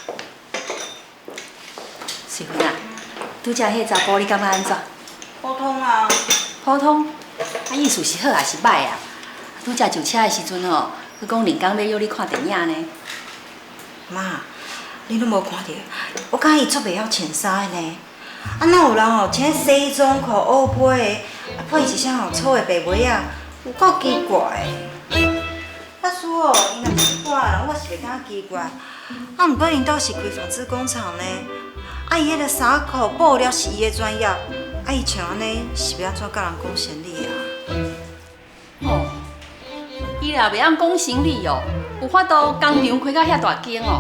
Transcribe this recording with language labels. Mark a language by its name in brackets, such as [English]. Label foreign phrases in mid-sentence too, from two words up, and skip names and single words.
[Min Nan Chinese] 水云啊，拄则迄查甫你感觉安怎？普通啊。普通？意思是好还是歹啊？拄则上车的时阵吼，佮讲连工要约你看电影呢。妈，你拢无看到？我感觉伊足袂晓穿衫的呢。啊，哪有人哦穿西装裤、乌背的，配一双粗的白袜仔，有够奇怪的。啊，叔哦，伊若是一般人，我是袂感觉奇怪。啊，毋过因兜是开纺织工厂呢。啊，伊迄个衫裤布料是伊的专业。啊，伊穿安尼是要安怎甲人讲生理啊？哦，伊若袂晓讲生理哦，有法度工厂开到遐大间哦。